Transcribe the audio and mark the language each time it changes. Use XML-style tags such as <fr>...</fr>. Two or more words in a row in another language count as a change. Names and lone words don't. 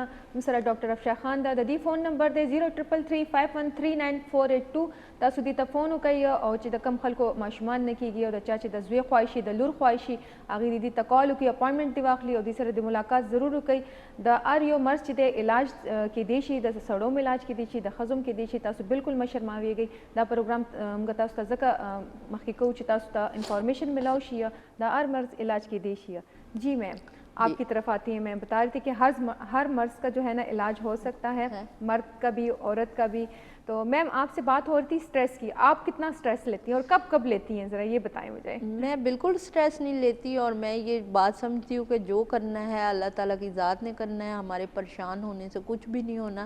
<ps>مسرا ڈاکٹر افشا خان دا دی فون نمبر دے 033351398482 تاسو دی ته فون وکړئ او چې د کم خلکو ماشومان نه کیږي او د چا چې د زوی خواهشي د لور خواهشي هغه دی ته کال وکړي، اپوینټمنټ دی واخلي او د سره د ملاقات ضرور وکړي. د هر یو مرض چې د علاج کې دی شي، د سړو علاج کې دی شي، د ښځو کې دی شي، تاسو بالکل مه شرماویږئ. دا پروګرام موږ تاسو ته ځکه مخکې کوو چې تاسو ته انفارمیشن ملاو شي د هر مرض علاج کې دی شي.</ps> <ur>جی میم آپ کی طرف آتی ہیں. میں بتا رہی تھی کہ ہر مرض کا جو ہے نا علاج ہو سکتا ہے، مرد کا بھی عورت کا بھی. تو میم آپ سے بات ہو رہی تھی سٹریس کی، آپ کتنا سٹریس لیتی ہیں اور کب کب لیتی ہیں، ذرا یہ بتائیں مجھے. میں بالکل سٹریس نہیں لیتی اور میں یہ بات سمجھتی ہوں کہ جو کرنا ہے اللہ تعالیٰ کی ذات نے کرنا ہے، ہمارے پریشان ہونے سے کچھ بھی نہیں ہونا.</ur>